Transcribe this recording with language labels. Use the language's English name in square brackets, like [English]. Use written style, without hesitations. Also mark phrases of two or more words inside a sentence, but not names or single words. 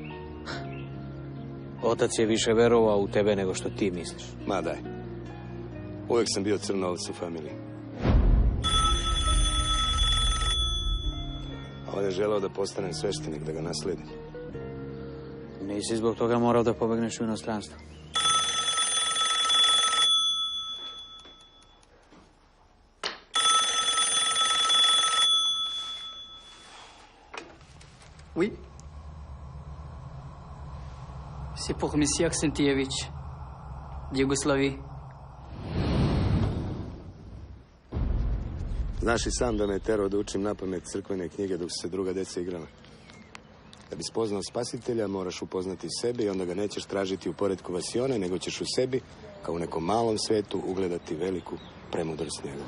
[Serbian] Otac je više verovao u tebe nego što ti misliš. Ma daj. Uvijek sam bio crno ovac u familiji. A on je želeo da postanem sveštenik, da ga naslijedim. Nisi zbog toga morao da pobegneš u inostranstvo. [French] Oui. C'est pour Monsieur Aksentijević. Jugoslavie. [Serbian] Znaš i sam da me je terao da učim napamet crkvene knjige dok su se druga deca igrala. Da bi spoznao spasitelja, moraš upoznati sebe i onda ga nećeš tražiti u poretku vasione, nego ćeš u sebi, kao u nekom malom svetu, ugledati veliku premudrost njega.